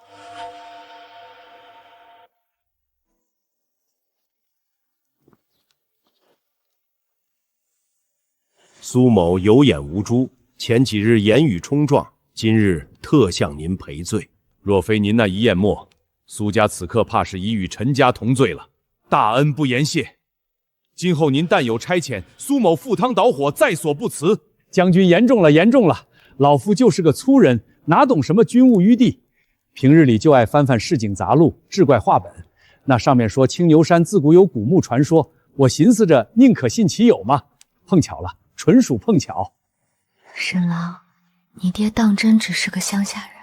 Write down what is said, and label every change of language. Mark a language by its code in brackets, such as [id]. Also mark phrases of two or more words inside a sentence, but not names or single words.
[zh] 蘇某有眼無珠，前幾日言語衝撞，今日特向您賠罪。若非您那一硯墨，蘇家此刻怕是已與陳家同罪了。大恩不言謝，今後您但有差遣，蘇某赴湯蹈火，在所不辭。將軍言重了，言重了。老夫就是個粗人，哪懂什麼軍務於地？平日裡就愛翻翻市井雜錄、志怪話本。那上面說青牛山自古有古墓傳說，我尋思着寧可信其有嘛。碰巧了，純屬碰巧。沈郎，你爹當真只是個鄉下人？